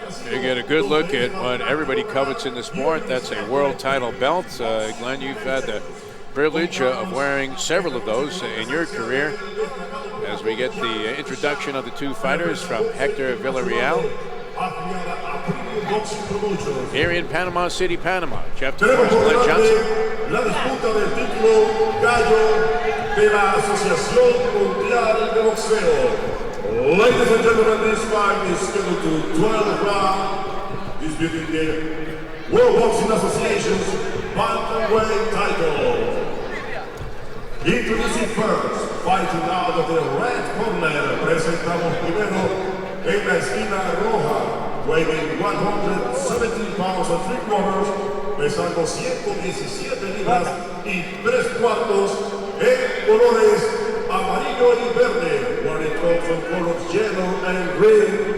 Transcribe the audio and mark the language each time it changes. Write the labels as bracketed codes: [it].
[en] You get a good look at what everybody covets in the sport. That's a world title belt. Glenn, you've had the privilege of wearing several of those in your career. As we get the introduction of the two fighters from Hector Villarreal here in Panama City, Panama. Jeff DeForrest, Glen Johnson. [es] La disputa del título gallo de la Asociación Mundial de Boxeo. [en] Ladies and gentlemen, this fight is scheduled to 12 rounds, disputing the World Boxing Association's bantamweight title. Introducing first, fighting out of the red corner, [es] presentamos primero en la esquina roja, [en] weighing 117 pounds and 3/4, [es] pesando 117 libras y 3/4, en colores amarillo y verde, [en] where it comes from colors yellow and green.